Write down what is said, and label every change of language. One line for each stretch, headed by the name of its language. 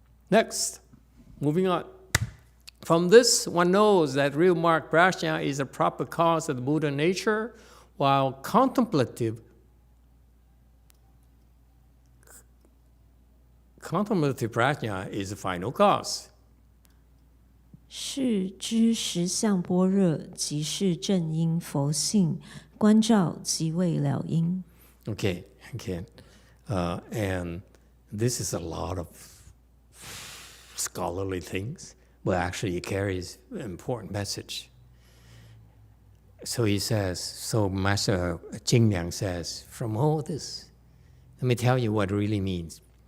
English: Next, moving on. From this, one knows that real marked prajna is a proper cause of the Buddha nature, while contemplative prajna is the final cause.
Chinese: 是知实相般若，即是正因佛性，观照即为了因。
English: Okay. And this is a lot of scholarly things, but actually it carries an important message. So he says, Master Jing Liang says, from all this, let me tell you what it really means.